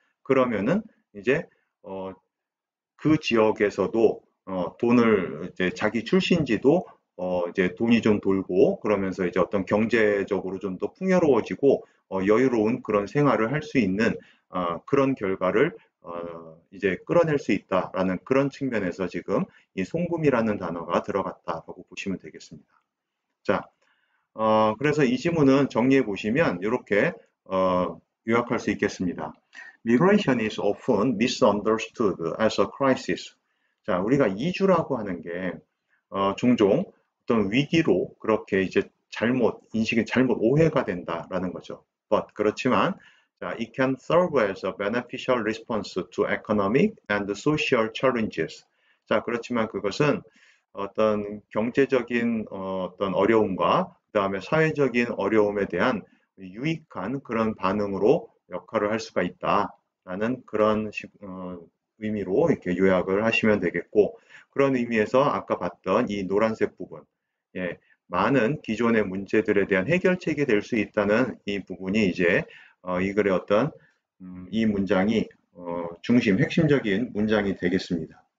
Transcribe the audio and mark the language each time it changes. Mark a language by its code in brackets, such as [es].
[ko] 그러면은 이제 그 지역에서도 돈을 이제 자기 출신지도 이제 돈이 좀 돌고 그러면서 이제 어떤 경제적으로 좀 더 풍요로워지고 여유로운 그런 생활을 할 수 있는 그런 결과를 이제 끌어낼 수 있다라는 그런 측면에서 지금 이 송금이라는 단어가 들어갔다라고 보시면 되겠습니다. 자, 그래서 이 지문은 정리해 보시면 이렇게 요약할 수 있겠습니다. [en] Migration is often misunderstood as a crisis. [ko] 자, 우리가 이주라고 하는 게 종종 어떤 위기로 그렇게 이제 인식이 잘못 오해가 된다라는 거죠. [en] But [ko] 그렇지만 자, [en] it can serve as a beneficial response to economic and social challenges. [ko] 자, 그렇지만 그것은 어떤 경제적인 어떤 어려움과 그다음에 사회적인 어려움에 대한 유익한 그런 반응으로 역할을 할 수가 있다라는 그런 의미로 이렇게 요약을 하시면 되겠고, 그런 의미에서 아까 봤던 이 노란색 부분, 예, 많은 기존의 문제들에 대한 해결책이 될 수 있다는 이 부분이 이제 이 글의 어떤 이 문장이 핵심적인 문장이 되겠습니다.